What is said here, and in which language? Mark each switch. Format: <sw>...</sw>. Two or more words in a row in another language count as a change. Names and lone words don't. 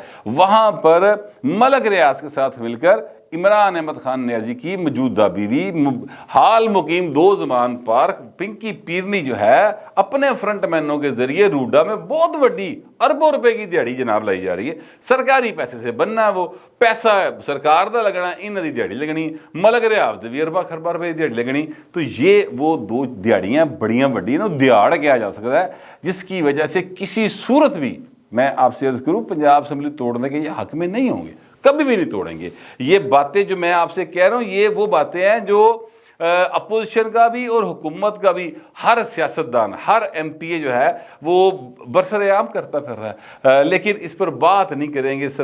<ur>وہاں پر ملک ریاض کے ساتھ مل کر عمران احمد خان نیازی کی موجودہ بیوی حال مقیم 2 زمان پارک پنکی پیرنی جو ہے اپنے فرنٹ مینوں کے ذریعے روڈا میں بہت بڑی اربوں روپے کی دیہڑی جناب لائی جا رہی ہے۔ سرکاری پیسے سے بننا ہے،</ur> <pa>وہ پیسہ سرکار دا لگنا، انہاں دی دیہڑی لگنی، ملک ریاض دی بھی ارباں خرباں روپے کی دیہڑی لگنی۔</pa> <ur>تو یہ وہ 2 دیہڑیاں بڑیاں بڑی نا، دیہڑ کیا جا سکتا ہے، جس کی وجہ سے کسی صورت بھی میں آپ سے عرض کروں پنجاب اسمبلی توڑنے کے یہ حق میں نہیں ہوں گے، کبھی بھی نہیں توڑیں گے۔ یہ باتیں جو میں آپ سے کہہ رہا ہوں، یہ وہ باتیں ہیں جو اپوزیشن کا بھی اور حکومت کا بھی ہر سیاستدان، ہر ایم پی اے جو ہے وہ برسر عام کرتا پھر رہا ہے، لیکن اس پر بات نہیں کریں گے۔</ur>